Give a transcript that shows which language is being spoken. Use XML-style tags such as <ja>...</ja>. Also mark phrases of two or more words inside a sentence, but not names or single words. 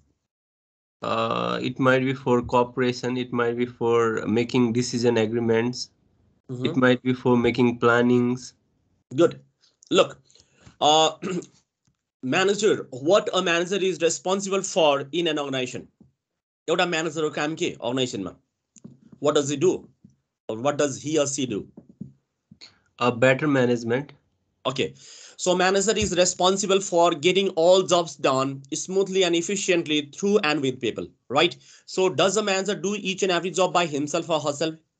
<en>It might be for cooperation. It might be for making decision agreements. It might be for making plannings. Good. Look, manager, what a manager is responsible for in an organization. What manager</en> <hi>काम के organization में?</hi> <en>What does he do? Or what does he or she do? A better management. Okay, so manager is responsible for getting all jobs done smoothly and efficiently through and with people, right? So does a manager do each and every job by himself or herself?</en>